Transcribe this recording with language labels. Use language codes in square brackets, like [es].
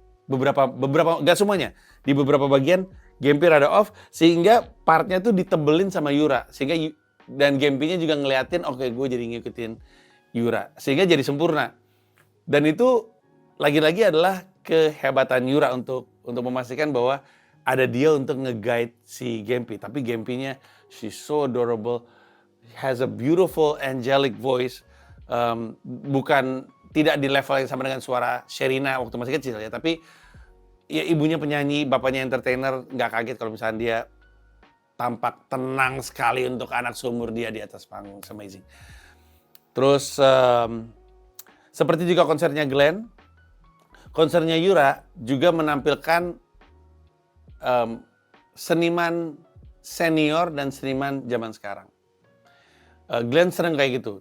[id] Beberapa, gak semuanya. Di beberapa bagian, Gempi rada off, sehingga partnya tuh ditebelin sama Yura. Dan Gempinya juga ngeliatin, oke, gue jadi ngikutin Yura. Sehingga jadi sempurna. Dan itu, lagi-lagi adalah kehebatan Yura untuk memastikan bahwa ada dia untuk nge-guide si Gempi. Tapi Gempinya, [en] she's so adorable, has a beautiful angelic voice. [id] Bukan tidak di level yang sama dengan suara Sherina waktu masih kecil ya, tapi ya ibunya penyanyi, bapaknya entertainer, nggak kaget kalau misalnya dia tampak tenang sekali untuk anak seumur dia di atas panggung. [en] It's amazing. [id] Terus seperti juga konsernya Glenn, konsernya Yura juga menampilkan seniman senior dan seniman zaman sekarang. Glenn sering kayak gitu.